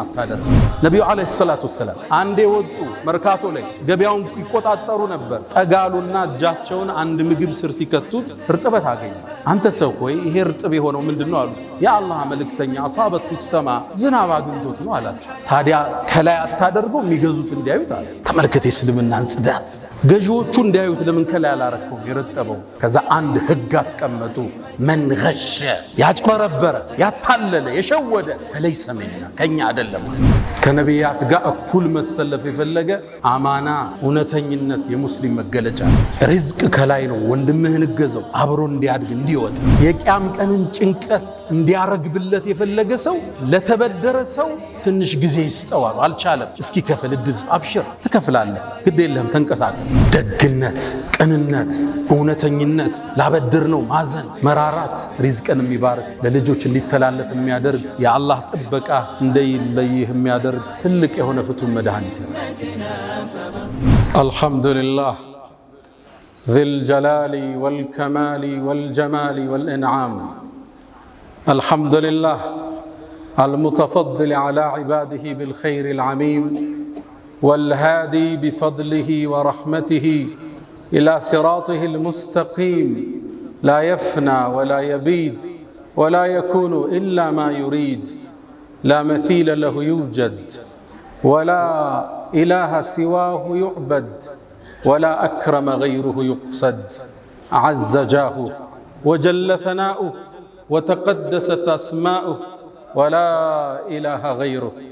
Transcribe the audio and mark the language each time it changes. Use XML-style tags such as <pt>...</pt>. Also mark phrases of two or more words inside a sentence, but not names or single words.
<am>አታደርግ። ነቢዩ ዓለይሂ ሰላቱ ወሰላም አንዴ ወጡ መርካቶ ላይ ገበያውን ይቆጣጠሩ ነበር። ጠጋሉና እጃቸውን አንድ ምግብ ስር ሲከቱት እርጥበት አገኙ። አንተ ሰው ሆይ ይሄ እርጥብ የሆነው ምንድነው አሉ። የአላህ መልእክተኛ አሳበቱ ሰማ ዝናብ አግኝቶት ነው አላቸው። ታዲያ ከላይ አታደርገው የሚገዙት እንዲያዩት አለ። ተመልከት የእስልምናን ጽዳት። ገዢዎቹ እንዲያዩት ለምን ከላይ አላረከው የረጠበው? ከዛ አንድ ህግ አስቀመጡ።</am> <ar>من غش</ar> <am>ያጭበረበረ ያታለለ የሸወደ</am> <ar>فليس منا</ar> <am>ከኛ አይደለም ከነቢያት ጋር እኩል መሰለፍ የፈለገ አማና እውነተኝነት የሙስሊም መገለጫ ሪዝቅ ከላይ ነው ወንድምህን ገዘው አብሮ እንዲያድግ እንዲወጣ የቂያም ቀንን ጭንቀት እንዲያረግብለት የፈለገ ሰው ለተበደረ ሰው ትንሽ ጊዜ ይስጠዋል አልቻለም እስኪ ከፍል እድል አብሽር ትከፍላለህ ግድ የለህም ተንቀሳቀስ ደግነት ቅንነት እውነተኝነት ላበድር ነው ማዘን መራራት ሪዝቅን የሚባርክ ለልጆች እንዲተላለፍ የሚያደርግ የአላህ ጥበቃ እንደይለይህ የሚያደርግ ትልቅ የሆነ ፍቱን መድኃኒት ነው</am> <ar>አልহামዱሊላህ ذي الجلال والكمال والجمال والإنعام الحمد لله المتفضل على عباده بالخير العميم والهادي بفضله ورحمته إلى صراطه المستقيم لا يفنى ولا يبيد ولا يكون إلا ما يريد لا مثيل له يوجد ولا إله سواه يعبد ولا أكرم غيره يقصد عز جاهه وجل ثناؤه وتقدست أسماؤه ولا إله غيره</ar>